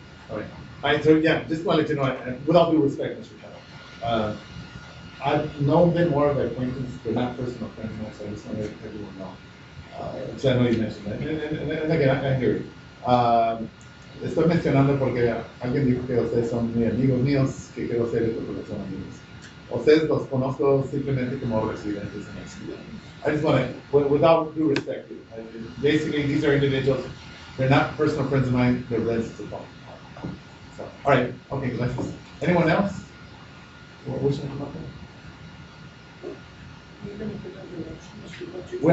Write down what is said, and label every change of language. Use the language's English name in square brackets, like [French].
[English] All right, so yeah, just want to let you know, and with all due respect, Mr. Chao, I've known them more of an acquaintance, they're not personal friends, so I just want to let everyone know. So I know you mentioned that, and again, I hear you. [Spanish] Estoy mencionando porque alguien dijo que ustedes son muy amigos míos, que quiero hacer esto porque son amigos. Ustedes los conozco simplemente como residentes en la ciudad. [English] I just want to, with all due respect, basically these are individuals, they're not personal friends of mine, they're residents of Baldwin. So, all right, okay, gracias. Anyone else? Wishing to come up there?